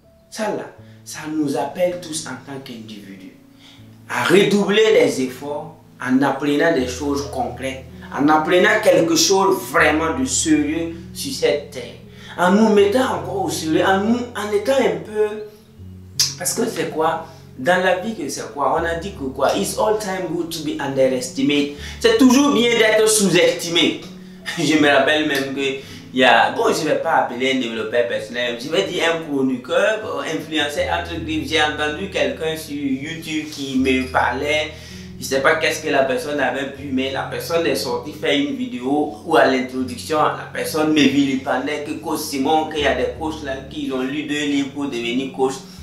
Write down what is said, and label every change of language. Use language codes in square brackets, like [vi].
[fr] Ça là, ça nous appelle tous en tant qu'individus à redoubler les efforts en apprenant des choses concrètes, en apprenant quelque chose vraiment de sérieux sur cette terre. En nous mettant encore au sérieux, en étant un peu... Parce que c'est quoi? Dans la vie, c'est quoi? On a dit que quoi? [en] It's all time good to be underestimated. [fr] C'est toujours bien d'être sous-estimé. Je me rappelle même que il y a... Bon, je ne vais pas appeler un développeur personnel. Je vais dire un chroniqueur, influenceur entre griffes. J'ai entendu quelqu'un sur YouTube qui me parlait. Je ne sais pas qu'est-ce que la personne avait pu, mais la personne est sortie faire une vidéo où à l'introduction, la personne me vilipendait que coach Simon, qu'il y a des coachs là qui ont lu 2 livres pour devenir coach.